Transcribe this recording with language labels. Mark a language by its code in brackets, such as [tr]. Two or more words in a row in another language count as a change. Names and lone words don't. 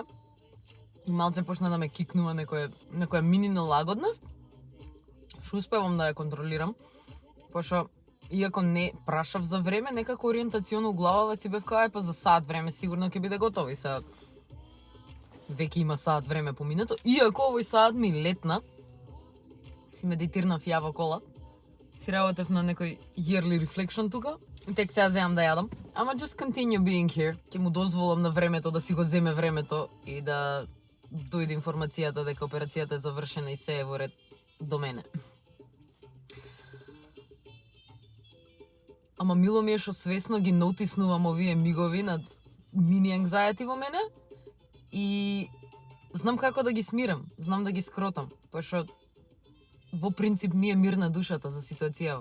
[mk] И малце почна да ме кикнува некоја мини нелагодност, што успевам да ја контролирам, пошто иако не прашав за време, некако ориентационо главава си бев кај па за саат време сигурно ќе биде готово и сега веќе има саат време поминато, иако овој саат ми летна, си медитирнав ја во кола, си работев на некој [en] yearly reflection [mk] тука, и тек сега земам да јадам. [en] Ама just continue being here. [mk] Ќе му дозволам на времето да си го земе времето и да дојде информацијата дека операцијата е завршена и се е во ред до мене. Ама мило ми е што свесно ги нотиснувам овие мигови на мини anxiety во мене и знам како да ги смирам, знам да ги скротам, пошто во принцип ми е мирна душата за ситуацијава.